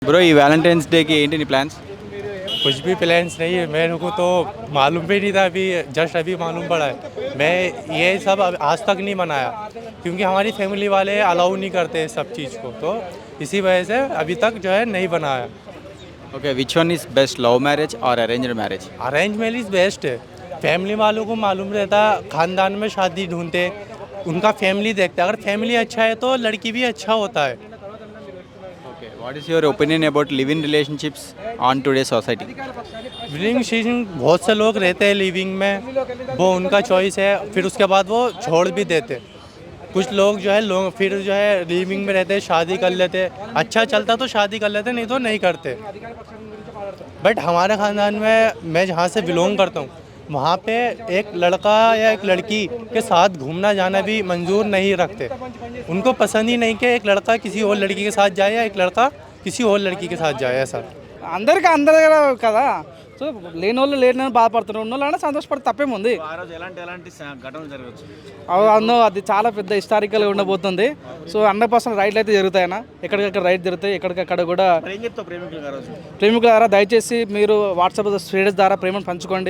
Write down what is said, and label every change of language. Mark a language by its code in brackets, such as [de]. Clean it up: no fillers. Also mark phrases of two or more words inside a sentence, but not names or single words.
[hi] ब्रो ये वैलेंटाइंस डे की [te] ఏంటి నీ ప్లాన్స్? [hi] कुछ भी प्लान्स नहीं है। मेरे को तो मालूम भी नहीं था, अभी जस्ट अभी मालूम पड़ा है। मैं ये सब आज तक नहीं मनाया क्योंकि हमारी फैमिली वाले अलाउ नहीं करते सब चीज़ को, तो इसी वजह से अभी तक जो है नहीं बनाया। [en] OK, which one is best, love marriage और arranged marriage? arrange marriage best [hi] है। फैमिली वालों को मालूम रहता, खानदान में शादी ढूंढते, उनका फैमिली देखते। अगर फैमिली अच्छा है तो लड़की भी अच्छा होता है। [en] OK, what is your opinion about live in relationships on today society? living season [hi] बहुत से लोग रहते हैं लिविंग में, वो उनका चॉइस है, फिर उसके बाद वो छोड़ भी देते। कुछ लोग जो है फिर जो है लिविंग में रहते, शादी कर लेते, अच्छा चलता तो शादी कर लेते, नहीं तो नहीं करते। बट हमारे ख़ानदान में, मैं जहाँ से बिलोंग करता हूँ, वहाँ पे एक लड़का या एक लड़की के साथ घूमना जाना भी मंजूर नहीं रखते। उनको पसंद ही नहीं कि एक लड़का किसी और लड़की के साथ जाए या एक लड़का किसी और लड़की के साथ जाए। ऐसा [te] అందరికీ అందరి దగ్గర కదా. సో లేని వాళ్ళు లేని బాధపడుతున్నారు, ఉన్న వాళ్ళైనా సంతోషపడి తప్పేముంది. అవును, అది చాలా పెద్ద హిస్టారికల్గా ఉండబోతుంది. సో 100% రైడ్లు అయితే జరుగుతాయన్నా, ఎక్కడికక్కడ రైడ్ జరుగుతాయి, ఎక్కడికక్కడ కూడా. ప్రేమికుల ద్వారా దయచేసి మీరు వాట్సాప్ స్టేటస్ ద్వారా ప్రేమను పంచుకోండి.